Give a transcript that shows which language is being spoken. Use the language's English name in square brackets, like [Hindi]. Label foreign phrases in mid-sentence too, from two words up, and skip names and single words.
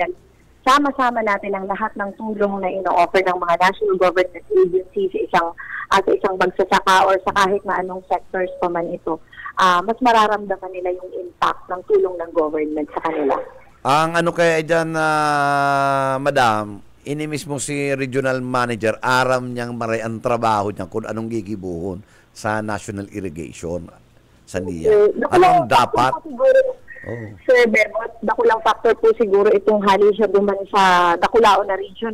[Filipino] sama-sama natin ang lahat ng tulong na ino-offer ng mga [English] national government agencies [Filipino] sa isang sa isang magsasaka or sa kahit na anong sectors pa man ito, mas mararamdaman nila yung impact ng tulong ng government sa kanila. Ang ano kaya dyan, Madam, [Bikol] inimis mo si [English] regional manager, [Bikol] aram niyang maray ang trabaho niya kung anong gigibuhon sa [English] national irrigation [Bikol] sa NIA. [Filipino] Anong dapat? [Bikol] Sir Bebot, dakulang factor po siguro itong hali siya duman sa Dakulao na region.